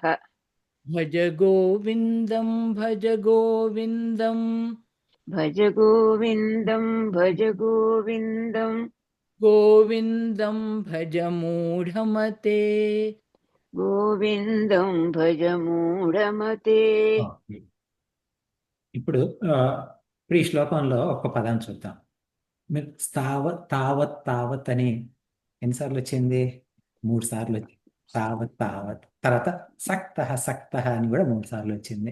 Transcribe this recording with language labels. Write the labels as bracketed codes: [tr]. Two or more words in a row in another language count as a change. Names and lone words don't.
[sa] भज गोविन्दं भज गोविन्दं भज गोविन्दं भज गोविन्दं गोविन्दं भज मूढमते गोविन्दं भज मूढमते [te] ఓకే. ఇప్పుడు ఈ శ్లోకంలో ఒక్క పదాన్ని చూద్దాం. మీరు తావత్ అని ఎన్నిసార్లు వచ్చింది? 3 సార్లు వచ్చింది. తావత్ తర్వాత సక్త అని కూడా 3 సార్లు వచ్చింది.